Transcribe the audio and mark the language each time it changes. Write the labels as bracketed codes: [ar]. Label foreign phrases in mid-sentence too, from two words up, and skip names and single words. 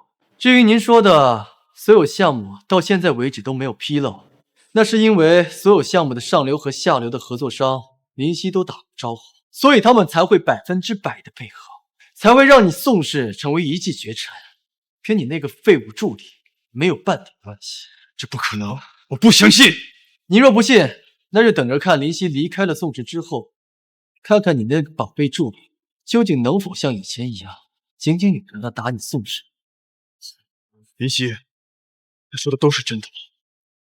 [zh] 至於您說的所有項目到現在為止都沒有紕漏，那是因為所有項目的上流和下流的合作商林熙都打過招呼，所以他們才會100%的配合，才會讓你宋氏成為一騎絕塵，跟你那個廢物助理沒有半點關係。這不可能，我不相信。你若不信，那就等着看林熙離開了宋氏之後，看看你那個寶貝助理究竟能否像以前一樣井井有條的打你宋氏。林熙，他說的都是真的嗎？